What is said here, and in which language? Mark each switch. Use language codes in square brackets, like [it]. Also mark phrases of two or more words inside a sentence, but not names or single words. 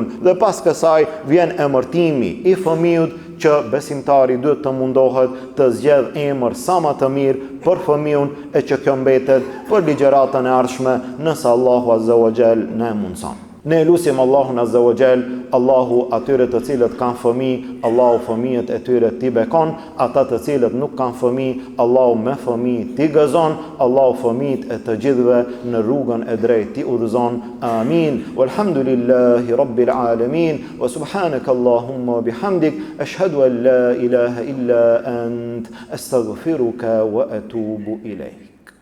[sq] Dhe pas kësaj vjen emërtimi i fëmijut që besimtari duhet të mundohet të zgjedh emër sa ma të mirë për fëmijën e që kjo mbetet për ligjëratën e ardhshme nëse Allahu [ar] عز وجل [sq] na e mundson. Ne lusim Allahun [ar] عز وجل, [sq] Allahu atyre të cilët kanë fëmijë, Allahu fëmijët e tyre t'i bekon, ata të cilët nuk kanë fëmijë, Allahu me fëmijë t'i gëzon, Allahu fëmijët e të gjithëve në rrugën e drejtë t'i udhëzon. Amin. [ar] والحمد لله رب العالمين. وسبحانك اللهم وبحمدك، أشهد أن لا إله إلا أنت، أستغفرك وأتوب إليك.